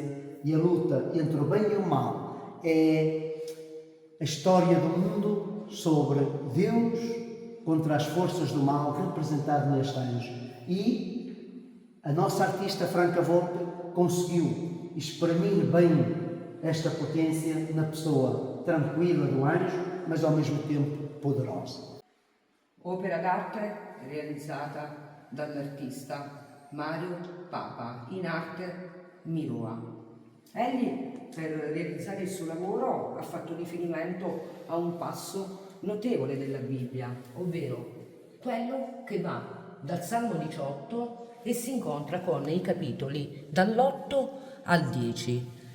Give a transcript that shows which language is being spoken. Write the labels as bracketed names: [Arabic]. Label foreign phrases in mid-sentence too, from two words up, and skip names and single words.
[Portuguese] E a luta entre o bem e o mal é a história do mundo sobre Deus contra as forças do mal representado neste anjo. E a nossa artista Franca Volpe conseguiu exprimir bem esta potência na pessoa tranquila do anjo, mas ao mesmo tempo poderosa. [Italian] Opera d'arte realizzata dall'artista Mario Papa, in arte Miroa. Egli, per realizzare il suo lavoro, ha fatto riferimento a un passo notevole della Bibbia, ovvero quello che va dal Salmo 18 e si incontra con i capitoli dall'8 al 10.